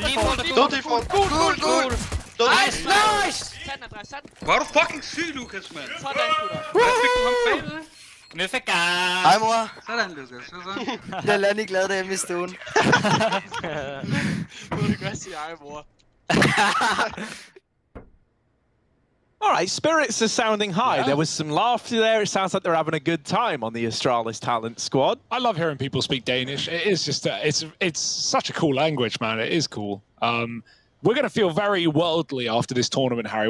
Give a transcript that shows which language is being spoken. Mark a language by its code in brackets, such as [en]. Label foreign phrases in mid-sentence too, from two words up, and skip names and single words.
[da] Gul. Nice! Tag den, Andreas, tag den. Hvor er du fucking syg, Lukas, mand? Sådan, gutter. Hvad fik du ham bagved? Møffega. Hej, mor. Sådan, Lukas. Jeg er Lanny glad derhjemme i stuen. Må du godt sige hej, mor. [en] All right, spirits are sounding high. Yeah. There was some laughter there. It sounds like they're having a good time on the Astralis talent squad. I love hearing people speak Danish. It is just, it's such a cool language, man. It is cool. We're going to feel very worldly after this tournament, Harry.